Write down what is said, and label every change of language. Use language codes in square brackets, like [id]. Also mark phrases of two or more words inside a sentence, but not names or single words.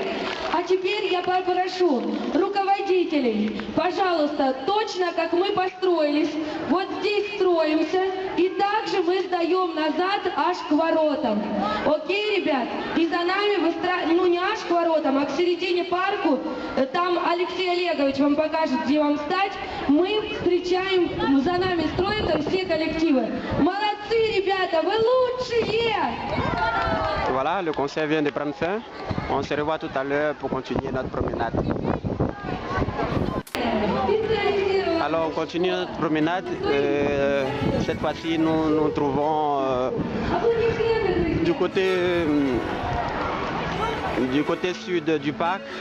[ru] А теперь я попрошу руководителей, пожалуйста, точно как мы построились, вот здесь строимся, и также мы сдаем назад аж к воротам. Окей, ребят? И за нами ну не аж к воротам, а к середине парку, там Алексей Олегович вам покажет, где вам встать. Мы встречаем, за нами строятся все коллективы. Молодцы, ребята, вы лучшие! [fr] Voilà, le concert vient de prendre fin. On se revoit tout à l'heure pour continuer notre promenade. Alors on continue notre promenade. Cette fois-ci, nous nous trouvons du côté sud du parc.